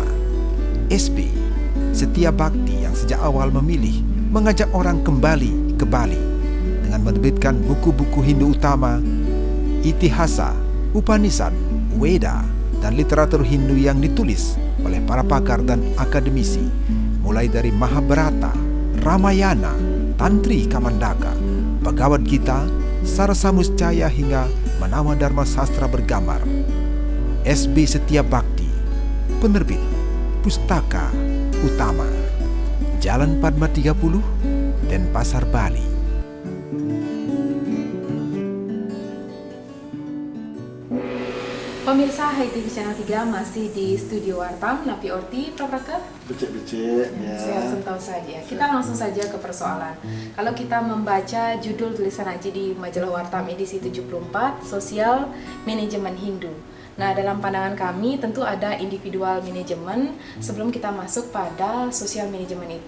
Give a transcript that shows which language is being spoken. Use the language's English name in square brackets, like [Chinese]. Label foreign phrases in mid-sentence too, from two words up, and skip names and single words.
[Indonesian] SB, Setia Bakti yang sejak awal memilih mengajak orang kembali ke Bali dengan menerbitkan buku-buku Hindu utama, Itihasa, Upanishad, Weda, dan literatur Hindu yang ditulis oleh para pakar dan akademisi, mulai dari Mahabharata, Ramayana, Tantri Kamandaka, Bhagavad Gita, Sarasa Muscaya hingga Manawa Dharma Sastra bergambar. SB Setia Bakti, penerbit Pustaka Utama, Jalan Padma 30, Denpasar, Bali. Pemirsa HiTV Channel 3 masih di Studio Wartam, Napi Orti, Prof. Rake. [Balinese] Becek-becek ya. [Indonesian] Sehat sentau saja. Kita langsung saja ke persoalan. Kalau kita membaca judul tulisan Aji di Majalah Wartam edisi 74, Sosial Manajemen Hindu. Nah, dalam pandangan kami tentu ada individual manajemen sebelum kita masuk pada sosial manajemen itu.